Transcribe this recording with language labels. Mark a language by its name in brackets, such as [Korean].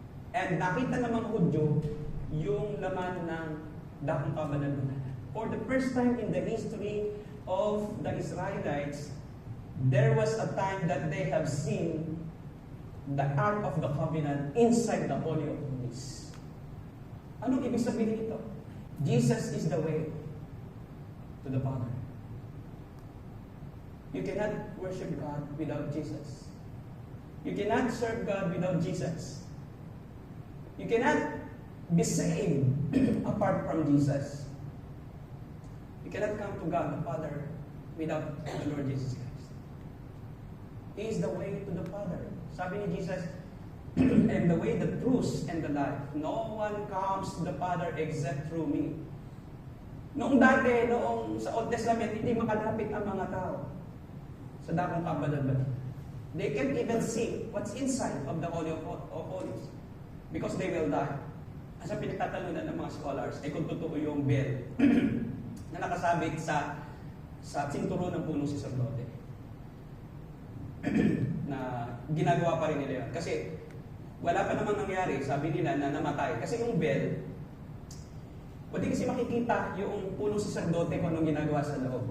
[Filipino] And nakita ng mga Hudyo yung laman ng dakong kabanalunan. [English] For the first time in the history of the Israelites, there was a time that they have seen the Ark of the Covenant inside the Holy of Holies. [Filipino] Anong ibig sabihin ito? [English] Jesus is the way to the Father. You cannot worship God without Jesus. You cannot serve God without Jesus. You cannot be saved apart from Jesus. You cannot come to God the Father without the Lord Jesus Christ. He is the way to the Father. [Filipino] Sabi ni Jesus, [English] and the way, the truth, and the life. No one comes to the Father except through me. [Filipino] Noong dati, sa Old Testament, hindi makalapit ang mga tao sa dakong kabanalan. [English] They can't even see what's inside of the Holy of Holies because they will die. [Filipino] As ang pinagtatalunan ng mga scholars ay kung totoo yung bell na nakasabit sa sinturon ng punong saserdote. Na ginagawa pa rin nila yun. Kasi wala pa namang nangyari, sabi nila na namatay. Kasi yung bell, hindi kasi makikita yung punong saserdote kung anong ginagawa sa loob.